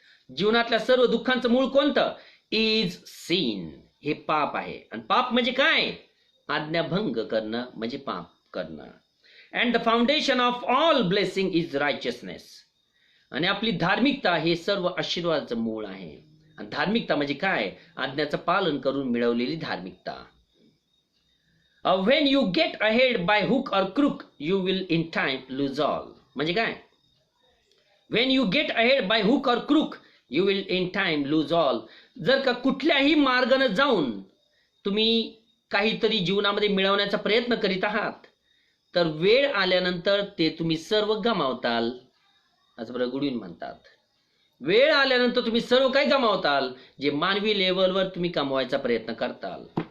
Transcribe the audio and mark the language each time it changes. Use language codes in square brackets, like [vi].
[mr] जीवनातल्या सर्व दुःखांचं मूळ कोणतं? [en] is sin, [mr] हे पाप आहे. आणि पाप म्हणजे काय? आज्ञाभंग करणं म्हणजे पाप करणं. [en] and the foundation of all blessing is righteousness, [mr] आणि आपली धार्मिकता हे सर्व आशीर्वादाचं मूळ आहे. आणि धार्मिकता म्हणजे काय? आज्ञाचं पालन करून मिळवलेली धार्मिकता. [en] When you get ahead by hook or crook you will in time lose all. [mr] म्हणजे काय? [en] When you get ahead by hook or crook you will in time lose all. [mr] जर का कुठल्याही मार्गाने जाऊन तुम्ही काहीतरी जीवनामध्ये मिळवण्याचा प्रयत्न करीत आहात तर वेळ आल्यानंतर ते तुम्ही सर्व गमावताल, असं ब्रगडून म्हणतात. वेळ आल्यानंतर तुम्ही सर्व काही गमावताल जे मानवी लेवलवर तुम्ही कमवायचा प्रयत्न करताल.